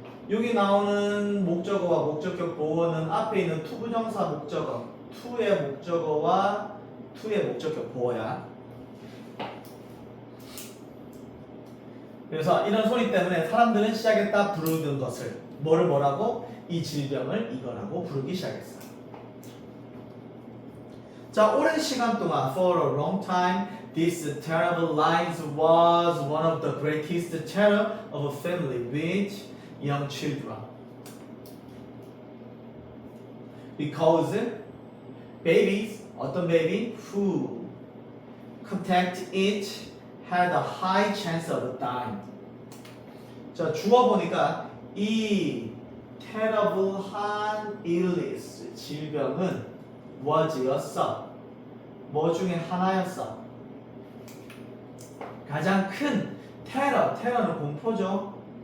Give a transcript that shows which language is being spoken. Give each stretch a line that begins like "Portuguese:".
Korean: 여기 나오는 목적어와 목적격 보어는 앞에 있는 투부정사 목적어, to의 목적어와 to의 목적격 보어야. 그래서 이런 소리 때문에 사람들은 시작했다 부르는 것을 뭐를 뭐라고? 이 질병을 이거라고 부르기 시작했어. 자, 오랜 시간 동안
English: for a long time this terrible lies was one of the greatest terror of a family with young children. Because babies,
Korean: 어떤
English: baby who contact it had a high chance of dying.
Korean: 자, 주어 보니까 이 terrible한 illness, 질병은 was였어. 뭐 중에 하나였어. 가장 큰 terror는 공포죠.